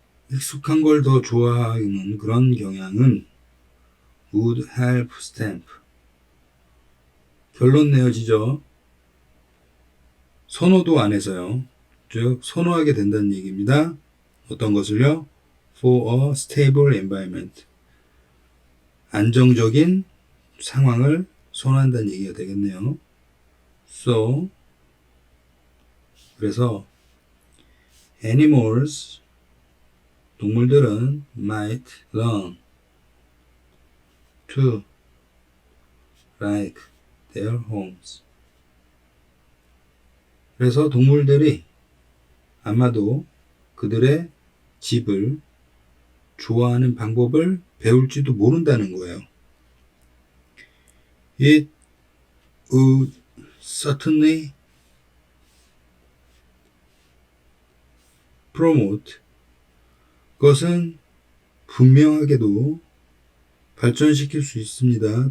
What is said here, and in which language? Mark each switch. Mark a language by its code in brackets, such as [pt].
[ko] 익숙한 걸 더 좋아하는 그런 경향은 [en] would help stamp. [ko] 결론 내어지죠. 선호도 안에서요. 즉 선호하게 된다는 얘기입니다. 어떤 것을요? [en] For a stable environment. [ko] 안정적인 상황을 선호한다는 얘기가 되겠네요. [en] So [ko] 그래서 [en] animals [ko] 동물들은 [en] might learn to like their homes. [ko] 그래서 동물들이 아마도 그들의 집을 좋아하는 방법을 배울지도 모른다는 거예요. [en] It would certainly promote, [ko] 그것은 분명하게도 발전시킬 수 있습니다.